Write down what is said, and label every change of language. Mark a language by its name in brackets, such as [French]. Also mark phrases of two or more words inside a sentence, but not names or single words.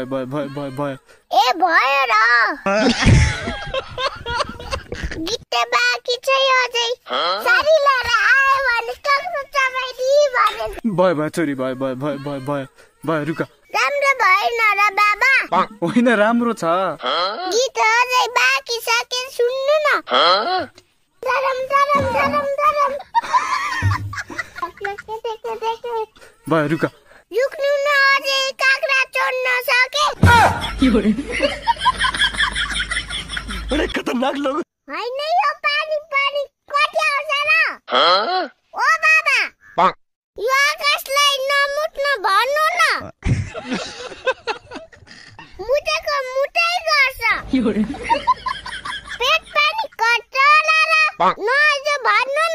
[Nepali] ए भयो र गीत बाँकी छ अझै सारी लारा आइ भनी काँक्रा चपाइदी भनी भयो छोरी भयो रुक राम्रो भएन र बाबा होइन राम्रो छ गीत अझै बाँकी छ के सुन्नु न डरम डरम डरम डरम भयो रुक रुक्नु न अझै काँक्रा चोर्न सके [Hindi] खतरनाक लोग [Nepali] होइन यो पानी पानी कति आउँछ र ओ बाबा यो आकाशलाई नमुट्न भन्नु न मुटेको मुटै गर्छ पेट पानी कटोला र नआइज भन्नु न